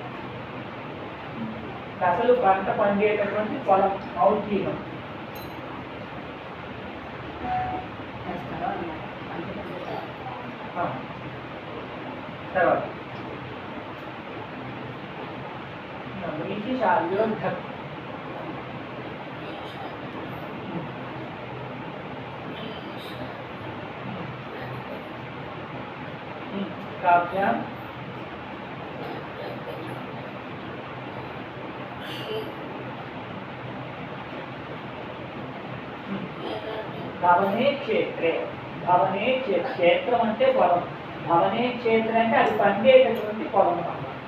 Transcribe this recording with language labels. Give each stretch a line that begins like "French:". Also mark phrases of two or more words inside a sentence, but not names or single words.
Telugu: పెసలు పంట పండేటటువంటి పొలం మౌద్గీనం. తర్వాత
Sanskrit: వ్రీహి శాల్యోర్ధక్ काव्यां भवने क्षेत्रे क्षेत्रम
Telugu: అంటే పొలం. భవనే క్షేత్రం అంటే అది పండేటటువంటి పొలం అన్నమాట.